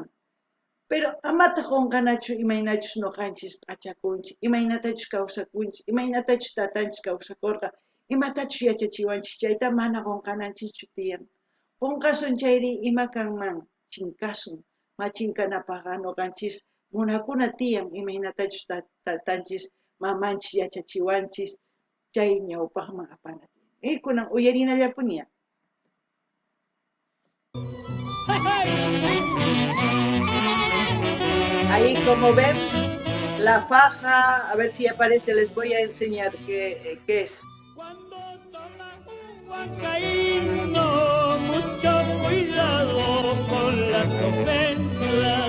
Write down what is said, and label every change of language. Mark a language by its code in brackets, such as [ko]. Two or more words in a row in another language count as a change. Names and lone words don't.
[qu] Pero amata qunqanachu imaynachus nuqanchis p'achakunchik, imaynatachus kawsakunchik, imaynatachus tatanchis kawsakurqa, imatachus yachachiwanchik chayta mana qunqananchikchu tiyan. Qunqasun chayri ima kanman chinkasun, ma chinkanapaqqa nuqanchis munakuna tiyan imaynatachus tatanchis mamanchis yachachiwanchis chay ñawpaqman apana tiyan. Kunan uyarinallapuña. [es] Ahí como ven, la faja, a ver si aparece, les voy a enseñar qué es. Cuando toma un huancaíno, mucho cuidado con las ofensas.